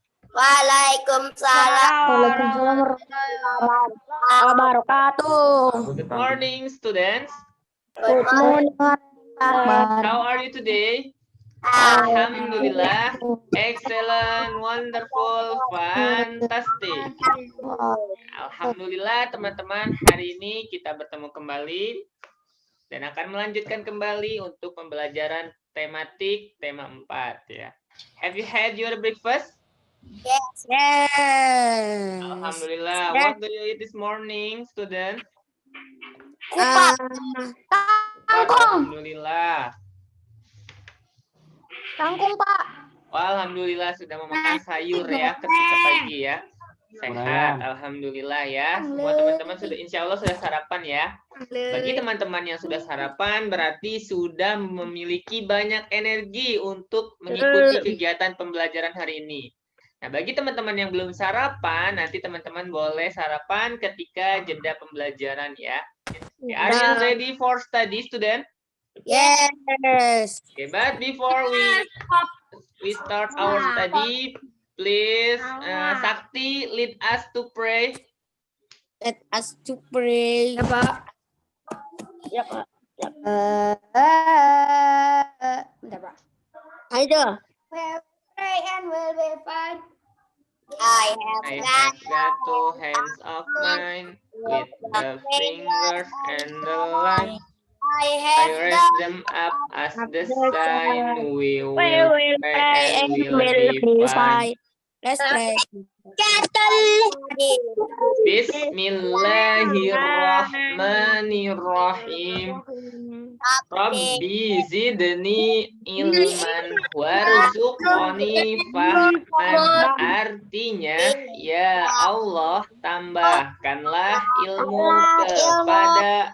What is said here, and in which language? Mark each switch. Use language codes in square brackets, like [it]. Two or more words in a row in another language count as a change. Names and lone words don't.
[ar] Waalaikumsalam. وعليكم السلام ورحمة الله وبركاته. [en] Good morning, students. Good morning. How are you today? Alhamdulillah. Excellent, wonderful, fantastic. [id] Alhamdulillah teman-teman, hari ini kita bertemu kembali dan akan melanjutkan kembali untuk pembelajaran tematik tema 4 ya. [en] Have you had your breakfast? Yes. Alhamdulillah. What do you eat this morning, student? Kupat. Alhamdulillah. [id] Kangkung, Pak. Alhamdulillah sudah memakan sayur ya ketika pagi ya. Sehat, alhamdulillah ya. Semua teman-teman sudah, [ar] إن شاء الله [id] sudah sarapan ya. Bagi teman-teman yang sudah sarapan berarti sudah memiliki banyak energi untuk mengikuti kegiatan pembelajaran hari ini. Nah, bagi teman-teman yang belum sarapan, nanti teman-teman boleh sarapan ketika jeda pembelajaran ya. [en] Are you ready for study, student? Yes. Okay, but before we start our study, please, Sakti, lead us to pray. Let us to pray. [id] Ya, Pak. Ya, Pak. Bentar, Pak. Ayo. [en] Pray and will be fine. I I have have got two hands of mine with the fingers and the line. I I have raise them up as the sign. We will pray and will be fine. Let's pray. [ar] Bismillahirrahmanirrahim. رب زدني علما وارزقني فهما. [id] Artinya, [ar] يا الله, [id] tambahkanlah ilmu kepada